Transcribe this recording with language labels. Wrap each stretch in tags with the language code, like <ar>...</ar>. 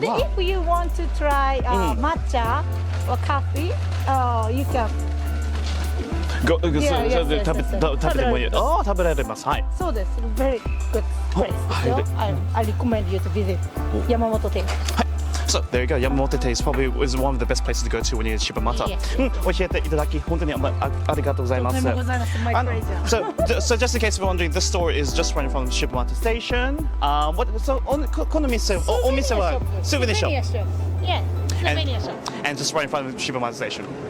<ja>で、 if you want to try matcha or coffee, you can. 食べてもいい。ああ、食べられます。はい。そうです。</ja> <en>Very good place</en> <ja>ですよ。</ja> <en>I recommend you to visit</en> <ja>山本店。はい。</ja> <en>So there you go. Yamamoto is probably one of the best places to go to when you're in Shibamata.</en> <ja>教えていただき本当にありがとうございます。</ja> <en>So just in case you're wondering, this store is just running from Shibamata Station. So</en> <ja>この店は</ja> <en>souvenir shop. Yeah, souvenir shop. And just right in front of Shibamata Station.</en>